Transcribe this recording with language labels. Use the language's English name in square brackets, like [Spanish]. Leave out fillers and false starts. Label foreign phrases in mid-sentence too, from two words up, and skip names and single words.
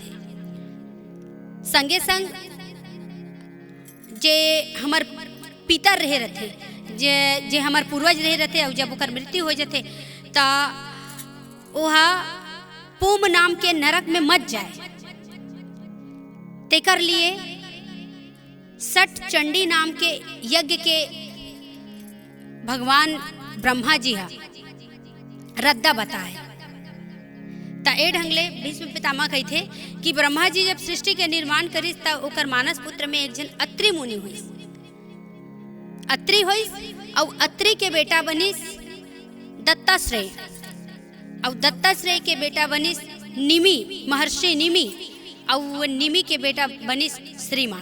[Chhattisgarhi] संगे संग जे हमर पितर रहे रहते जे हमार पूर्वज रहे रहते और जब ओकर मृत्यु हो जाते ता ओहा पूम नाम के नरक में मत जाए। तेकर लिए सठ चंडी नाम के यज्ञ के भगवान ब्रह्मा जी हा रद्दा बताए। ता ए ढंगले भीष्म पितामह कहते कि ब्रह्मा जी जब सृष्टि के निर्माण करिस ता ओकर मानस पुत्र में एक जन अत्रि मुनि हुई। अत्रि होइस और अत्रि के बेटा बनिस दत्ताश्रेय और दत्ताश्रेय के बेटा बनिस निमि महर्षि निमि और निमि के बेटा बनिस श्रीमान।